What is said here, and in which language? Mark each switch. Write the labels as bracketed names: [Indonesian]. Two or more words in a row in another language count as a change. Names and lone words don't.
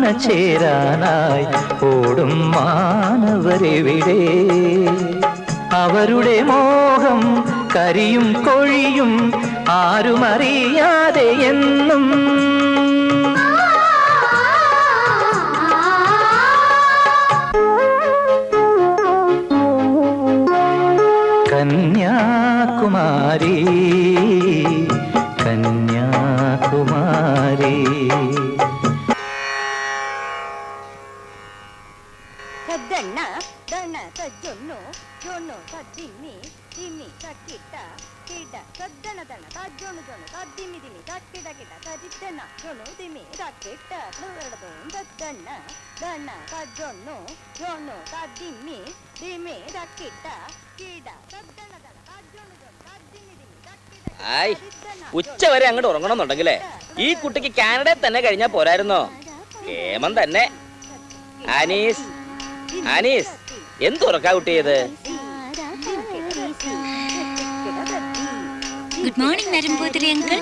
[Malayalam] ചേരാനായി ഓടും മാനവരിവിടെ അവരുടെ മോഹം കരിയും കൊഴിയും ആരുമറിയാതെ എന്നും കന്യാകുമാരി കന്യാകുമാരി ಸದ್ದಣ್ಣ ದಣ್ಣ ಸಜ್ಜೊನ್ನು ಜೊಣ್ಣು ಸದ್ದಿಮ್ಮಿ ದಿಮ್ಮಿ ಸಕ್ಕಿಟ್ಟ ಕಿಡ್ಡ ಸದ್ದಣ ದಣ್ಣ ಸಜ್ಜೊಣ್ಣು ಜೊಣ್ಣು ಸದ್ದಿಮ್ಮಿ ದಿಮ್ಮಿ ಸಕ್ಕಿಟ ಕಿಟ್ಟ ಸದಿದ್ದಣ್ಣ ಜೊಣ್ಣು ದಿಮ್ಮಿ ಸಕ್ಕಿಟ್ಟ ಎರಡದು ಸದ್ದಣ್ಣ ದಣ್ಣ ಸಜ್ಜೊಣ್ಣು ಜೊಣ್ಣು ಸದ್ದಿಮ್ಮಿ ದಿಮ್ಮಿ ಸಕ್ಕಿಟ್ಟ ಕಿಡ್ಡ ಸದ್ದಣ ದಣ್ಣ സജ്ജൊണ്ണു ജൊണ്ണു സദ്ദിമ്മി ദിമ്മി സക്കിട്ട ഉച്ച വരെ അങ്ങോട്ട് ഉറങ്ങണമെന്നുണ്ടെങ്കിലേ ഈ കുട്ടിക്ക് കാനഡയിൽ തന്നെ കഴിഞ്ഞാൽ പോരായിരുന്നോ? കേമൻ തന്നെ. ആനീസ് ആനീസ് എന്തുറക്കാ കുട്ടിയത്? [English] Good morning [Malayalam] നരമ്പൂതിരി അങ്കിൾ.